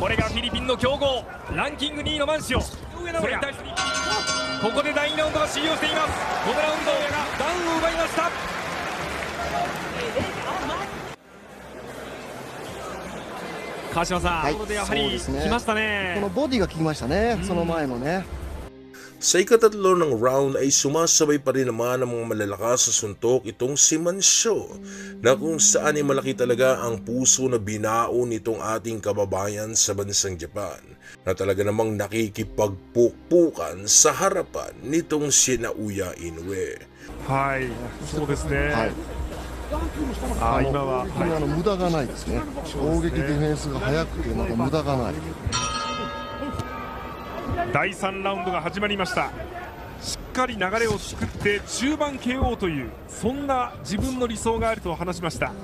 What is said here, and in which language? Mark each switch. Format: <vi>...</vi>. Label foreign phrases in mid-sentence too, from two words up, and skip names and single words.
<ja>これがフィリピンの強豪、ランキング2位のマンシオ。それに対してここで第2ラウンドが終了しています。このラウンドがダウンを奪いました。川島さん、はい、ここでやはり来ましたね。このボディが効きましたね、その前のね。</ja> <tl>Sa ikatatlo ng round ay sumasabay pa rin naman ang mga malalakas sa suntok itong si Mancio, na kung saan ay malaki talaga ang puso na binao nitong ating kababayan sa bansang Japan, na talaga namang nakikipagpukpukan sa harapan nitong si Naoya Inoue.</tl> <ja>はい、そうですね。はい。今は無駄がないですね。攻撃ディフェンスが速くてまだ無駄がない。第3ラウンドが始まりました。しっかり流れを作って中盤 KO というそんな自分の理想があると話しました。</ja>